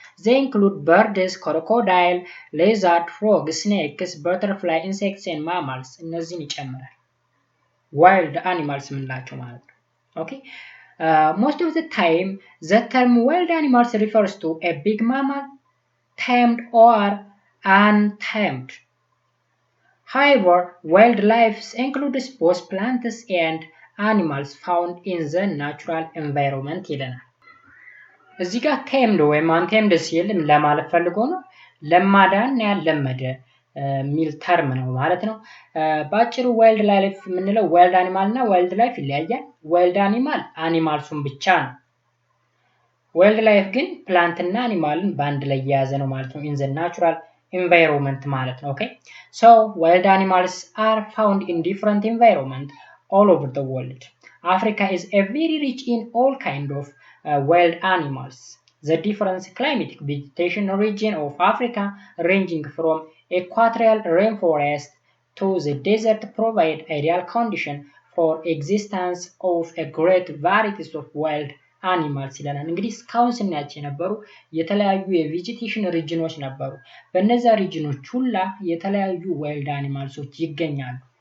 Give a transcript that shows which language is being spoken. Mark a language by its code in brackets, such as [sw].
[en] They include birds, crocodile, lizard, frogs, snakes, butterfly, insects and mammals. [am] እነዚህን ይጨምራል ዋይልድ አኒማልስ የምንላቸው ማለት ነው። ኦኬ [en] most of the time the term wild animals refers to a big mammal, tamed or untamed. However, wildlife includes both plants and animals found in the natural environment [am] ይለናል። እዚህ ጋር tamed ወይም untamed ሲል ለማለት ፈልጎ ነው ለማዳን ያለመደ ሚል ተርም ነው ማለት ነው። ባጭሩ ዋይልድ ላይፍ የምንለው ዋይልድ አኒማል እና ዋይልድ ላይፍ ይለያያል። ዋይልድ አኒማል አኒማልሱን ብቻ ነው። ዋይልድ ላይፍ ግን ፕላንት እና አኒማልን በአንድ ላይ የያዘ ነው ማለት ነው። [en] in the natural environment [am] ማለት ነው። ኦኬ [en] so wild animals are found in different environment all over the world. Africa is a very rich in all kind of wild animals. The different climatic vegetation region of Africa, ranging from equatorial rainforest to the desert, provide ideal condition for existence of a great varieties of wild animals [am] ይለናል። እንግዲህ እስካሁን ስናያቸው የነበሩ የተለያዩ የቬጂቴሽን ሪጅኖች ነበሩ። በእነዛ ሪጅኖች ሁላ የተለያዩ ዋይልድ አኒማልሶች ይገኛሉ።